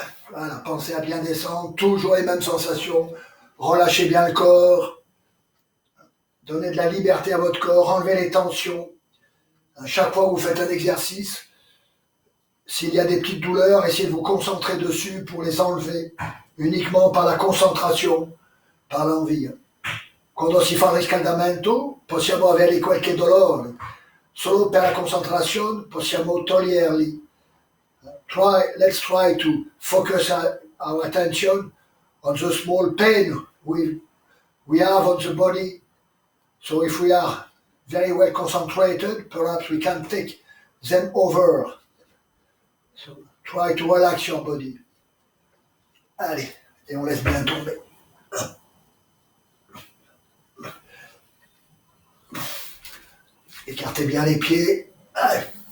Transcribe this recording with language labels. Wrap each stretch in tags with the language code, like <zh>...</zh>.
<fr>Voilà, pensez à bien descendre, toujours les mêmes sensations. Relâchez bien le corps, donnez de la liberté à votre corps, enlevez les tensions. À chaque fois que vous faites un exercice, s'il y a des petites douleurs, essayez de vous concentrer dessus pour les enlever, uniquement par la concentration, par l'envie.</fr> <it>Quando si fa il riscaldamento, possiamo avere qualche dolore. Solo per la concentrazione possiamo toglierli.</it> <en>Let's try to focus our attention on the small pain we have on the body. So if we are very well concentrated, perhaps we can take them over. So try to relax your body.</en> <fr>Allez, et on laisse bien tomber. Écartez bien les pieds. Allez.</fr>